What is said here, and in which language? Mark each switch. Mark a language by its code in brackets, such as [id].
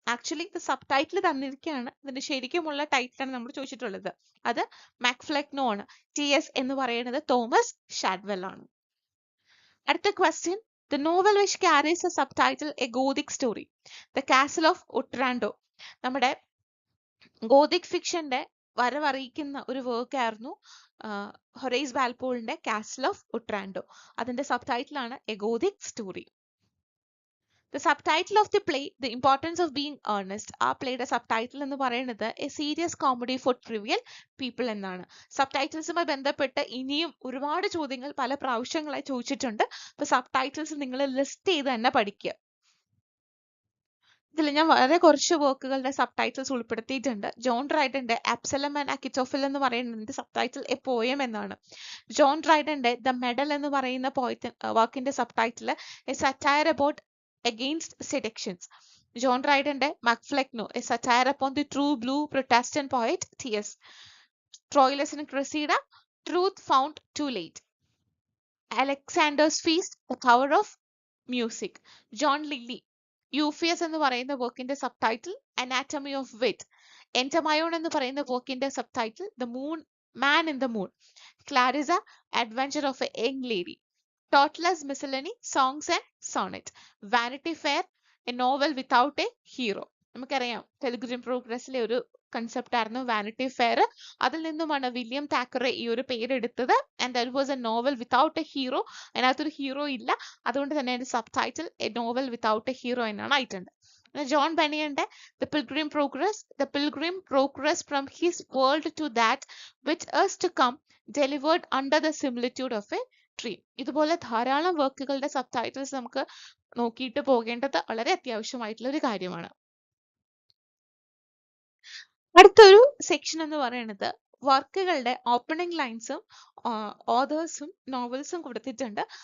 [ml] Actually ഇത് sub title തന്നിരിക്കുകയാണ്, ഇതിന്റെ ശരിക്കുമുള്ള ടൈറ്റിലാണ് നമ്മൾ ചോദിച്ചിട്ടുള്ളത്. അത് മാക്ഫ്ലെക്നോ ആണ്. TS എന്ന് പറയുന്നത് തോമസ് ഷാഡ്വെൽ ആണ്. അടുത്ത question, [en] the novel which carries a subtitle a Gothic story, The Castle of Otranto. [ml] നമ്മുടെ ഗോതിക് ഫിക്ഷന്റെ വരവറിയിക്കുന്ന ഒരു വർക്ക് ആയിരുന്നു ഹൊറേസ് വാൽപോളിന്റെ കാസിൽ ഓഫ് ഒട്രാൻഡോ. അതിന്റെ സബ് ടൈറ്റിൽ ആണ് A Gothic story. [en] The subtitle of the play, The Importance of Being Earnest. [ml] ആ പ്ലേയുടെ sub title എന്ന് പറയുന്നത് A serious comedy four trivial people എന്നാണ്. Sub ടൈറ്റിൽസുമായി ബന്ധപ്പെട്ട് ഇനിയും ഒരുപാട് ചോദ്യങ്ങൾ പല പ്രാവശ്യങ്ങളായി ചോദിച്ചിട്ടുണ്ട്. അപ്പൊ സബ് ടൈറ്റിൽസ് നിങ്ങൾ ലിസ്റ്റ് ചെയ്ത് തന്നെ പഠിക്കുക. ഇതിൽ ഞാൻ വളരെ കുറച്ച് വർക്കുകളുടെ സബ് ടൈറ്റിൽസ് ഉൾപ്പെടുത്തിയിട്ടുണ്ട്. ജോൺ ഡ്രൈഡന്റെ അബ്സലം ആൻഡ് അക്കിറ്റോഫിൽ എന്ന് പറയുന്നതിന്റെ സബ് ടൈറ്റിൽ എ പോയം എന്നാണ്. ജോൺ ഡ്രൈഡന്റെ ദ മെഡൽ എന്ന് പറയുന്ന വർക്കിന്റെ sub title A satire about against seductions. [en] John Dryden's Macfleckno, a satire upon the true blue Protestant poet T.S. Troilus and Cressida, Truth Found Too Late. Alexander's Feast, The Power of Music. [ml] John Lilly, Euphues എന്ന് പറയുന്ന വർക്കിന്റെ sub title Anatomy of Wit. Entamyon എന്ന് പറയുന്ന വർക്കിന്റെ sub title The Man in the Moon. [en] Clarissa, Adventure of a Young Lady. Tottlers Miscellany, Songs and Sonnet. Vanity Fair, a novel without a hero. [ml] നമുക്കറിയാം പെൽഗ്രിം പ്രോഗ്രസ്സിലെ ഒരു concept ആയിരുന്നു vanity fair. അതിൽ നിന്നുമാണ് William Thackeray ഈ ഒരു പേരെടുത്തത്. [en] And that was a novel without a hero. [ml] അതിനകത്തൊരു hero ഇല്ല, അതുകൊണ്ട് തന്നെ അതിന്റെ sub title A novel without A hero എന്നാണ് ആയിട്ടുണ്ട്. [en] John ബനിയന്റെ The Pilgrim Progress from his world to that which is to come, delivered under the similitude of a tree. [ml] ഇതുപോലെ ധാരാളം വർക്കുകളുടെ sub titles നമുക്ക് നോക്കിയിട്ട് പോകേണ്ടത് വളരെ അത്യാവശ്യമായിട്ടുള്ള ഒരു കാര്യമാണ്. അടുത്തൊരു സെക്ഷൻ എന്ന് പറയുന്നത് വർക്കുകളുടെ ഓപ്പണിംഗ് ലൈൻസും ഓതേഴ്സും നോവൽസും കൊടുത്തിട്ടുണ്ട്.